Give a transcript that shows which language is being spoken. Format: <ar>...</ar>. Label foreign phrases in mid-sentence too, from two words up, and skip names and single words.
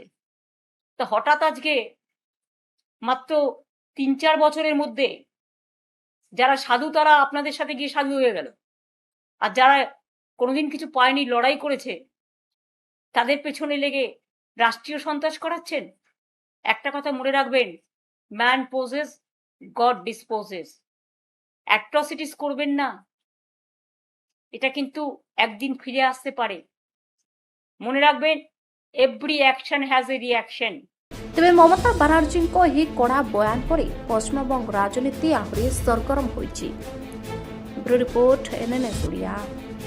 <bn>তো হঠাৎ আজকে মাত্র 3-4 বছরের মধ্যে যারা সাধু তারা আপনাদের সাথে গিয়ে সাধু হয়ে গেল, আর যারা কোনোদিন কিছু পায়নি, লড়াই করেছে, তাদের পেছনে লেগে রাষ্ট্রীয় সন্ত্রাস করাচ্ছেন। একটা কথা মনে রাখবেন,</bn> <en>man poses, God disposes.</en> <bn>অ্যাট্রসিটিস করবেন না, এটা কিন্তু একদিন ফিরে আসতে পারে। মনে রাখবেন,</bn> <en>every action has a reaction.</en> <or>ତେବେ ମମତା ବାନାର୍ଜୀଙ୍କ ଏହି କଡ଼ା ବୟାନ ପରେ ପଶ୍ଚିମବଙ୍ଗ ରାଜନୀତି ଆହୁରି ସରଗରମ ହୋଇଛି। ବ୍ୟୁରୋ ରିପୋର୍ଟ, NNS ଓଡ଼ିଆ।</or>